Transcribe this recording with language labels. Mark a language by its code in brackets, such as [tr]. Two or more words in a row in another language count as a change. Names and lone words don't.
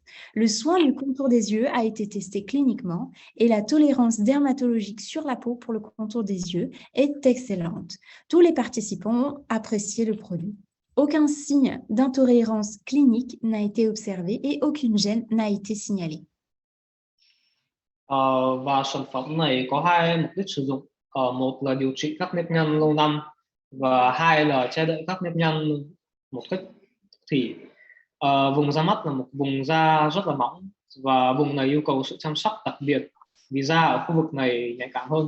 [fr] Le soin du contour des yeux a été testé cliniquement et la tolérance dermatologique sur la peau pour le contour des yeux est excellente. Tous les participants ont apprécié le produit. Aucun signe d'intolérance clinique n'a été observé et aucune gêne n'a été signalée. [vi] Và sản phẩm này có hai mục đích sử dụng. Một là điều trị các nếp nhăn lâu năm, và hai là che đậy các nếp nhăn một cách thì vùng da mắt là một vùng da rất là mỏng, và vùng này yêu cầu sự chăm sóc đặc biệt vì da ở khu vực này nhạy cảm hơn.